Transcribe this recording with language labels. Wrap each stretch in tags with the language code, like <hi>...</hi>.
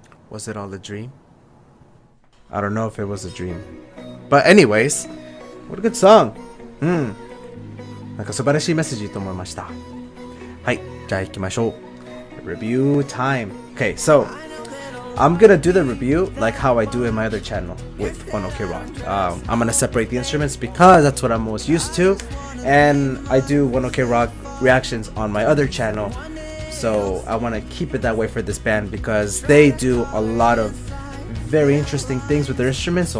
<en>Was it all a dream? I don't know if it was a dream. But anyways, what a good song.</en> <ja>なんか素晴らしいメッセージと思いました。はい、じゃあ行きましょう。</ja> <en>Review time. Okay, so I'm gonna do the review like how I do in my other channel with 1OK Rock. I'm gonna separate the instruments because that's what I'm most used to, and I do 1OK Rock reactions on my other channel. So I want to keep it that way for this band because they do a lot of very interesting things with their instruments.</en>